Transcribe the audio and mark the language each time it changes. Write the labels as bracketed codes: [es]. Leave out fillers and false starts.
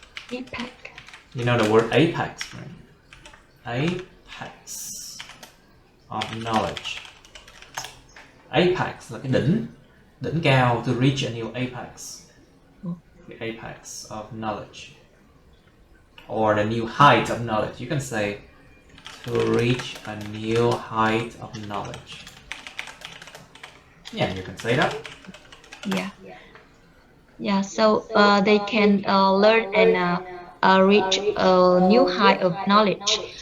[en] You know the word apex, right? Apex. of knowledge. [vi] Apex là cái đỉnh cao, [en] to reach a new apex. The apex of knowledge. Or the new height of knowledge. You can say to reach a new height of knowledge. Yeah, you can say that. Yeah. Yeah, so they can learn and reach a new height of knowledge.